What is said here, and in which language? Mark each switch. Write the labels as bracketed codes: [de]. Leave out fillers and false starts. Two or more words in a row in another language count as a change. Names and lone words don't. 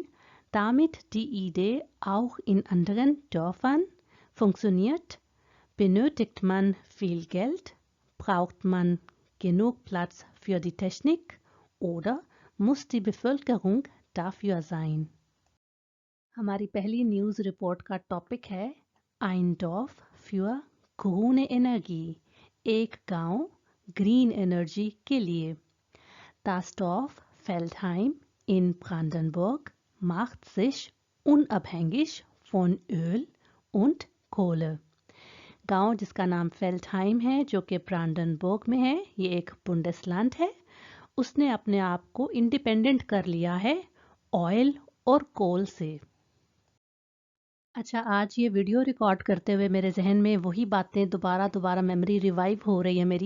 [de] Damit die Idee auch in anderen Dörfern funktioniert, benötigt man viel Geld, braucht man genug Platz für die Technik oder muss die Bevölkerung dafür sein? [hi] हमारी पहली न्यूज़ रिपोर्ट का टॉपिक है [de] Ein Dorf für grüne Energie, [hi] एक गांव [en] green energy [hi] के लिए। [de] Das Dorf Feldheim in Brandenburg macht sich unabhängig von Öl und Kohle. [hi] गांव जिसका नाम फेल्डहाइम है जो कि ब्रांडनबर्ग में है, ये एक बुंडेसलैंड है, उसने अपने आप को इंडिपेंडेंट कर लिया है ऑयल और कोल से। अच्छा, आज ये वीडियो रिकॉर्ड करते हुए मेरे जहन में वही बातें दोबारा [en] memory revive [hi] हो रही है मेरी।